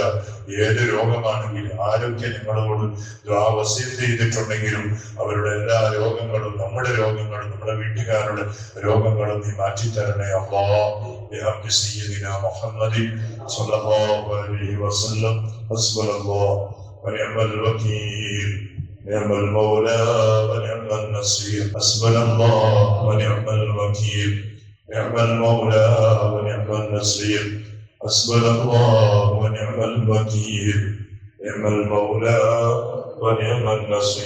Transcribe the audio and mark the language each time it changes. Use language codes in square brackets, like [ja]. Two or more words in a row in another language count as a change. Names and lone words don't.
[ml] ഏത് രോഗമാണെങ്കിലും ആരൊക്കെ ഞങ്ങളോട് വസീയത്ത് ചെയ്തിട്ടുണ്ടെങ്കിലും അവരുടെ എല്ലാ രോഗങ്ങളും, നമ്മുടെ രോഗങ്ങളും, നമ്മുടെ വീട്ടുകാരുടെ രോഗങ്ങളും നീ മാറ്റിത്തരണേ അല്ലാഹ്. [ar] بحق سيدنا محمد صلى الله عليه وسلم. حسبنا الله ونعم الوكيل نعم المولى ونعم النصير. حسبنا الله ونعم الوكيل نعم المولى ونعم النصير. حسبنا الله ونعم الوكيل نعم المولى ونعم النصير.